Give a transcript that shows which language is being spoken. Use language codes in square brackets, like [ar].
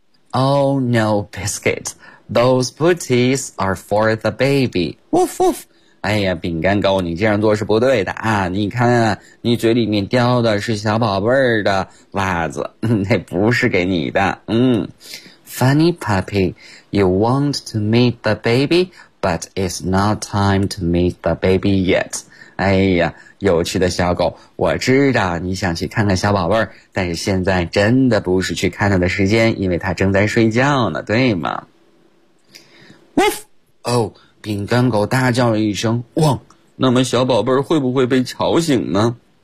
[en] Oh no, Biscuit, those booties are for the baby. Woof woof! [zh] 哎呀，饼干狗，你这样做是不对的啊，你看啊，你嘴里面叼的是小宝贝儿的袜子，那不是给你的。 [en] Funny puppy, you want to meet the baby, but it's not time to meet the baby yet. [zh] 哎呀，有趣的小狗，我知道你想去看看小宝贝儿，但是现在真的不是去看他的时间，因为他正在睡觉呢，对吗？ [en] Woof! [zh] Oh, 饼干狗大叫了一声，汪！那么小宝贝儿会不会被吵醒呢？